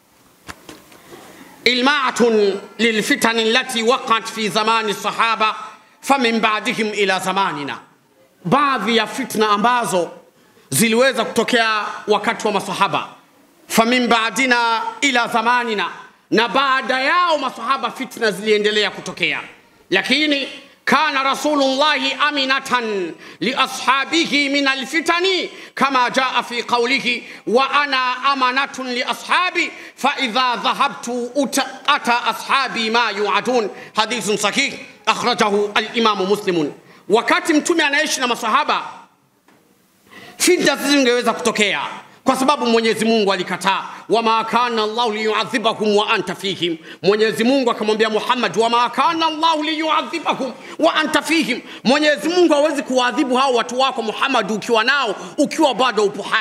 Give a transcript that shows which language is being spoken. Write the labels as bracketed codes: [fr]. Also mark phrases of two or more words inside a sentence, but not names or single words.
[ar] إلماعة للفتن التي وقعت في زمن الصحابة فمن بعدهم إلى زماننا, [sw] baadhi ya fitna ambazo ziliweza kutokea wakati wa masahaba, [ar] فمن بعدنا إلى زماننا, [sw] na baada yao masahaba fitna ziliendelea kutokea. [ar] Lakini كان رسول الله أمنة لأصحابه من الفتن كما جاء في قوله وأنا أمنة لأصحابي فإذا ذهبت أتى أصحابي ما يوعدون، حديث صحيح أخرجه الإمام مسلم. [sw] Wakati mtume anaishi na masahaba, fitna zingeweza kutokea kwa sababu Mwenyezi Mungu alikataa. [ar] وما كان الله ليعذبهم وأنت فيهم, [sw] Mwenyezi Mungu akamwambia Muhammad [ar] وما كان الله ليعذبهم وأنت فيهم, [sw] Mwenyezi Mungu hawezi kuadhibu hao watu wako Muhammad ukiwa nao, ukiwa bado upo hai.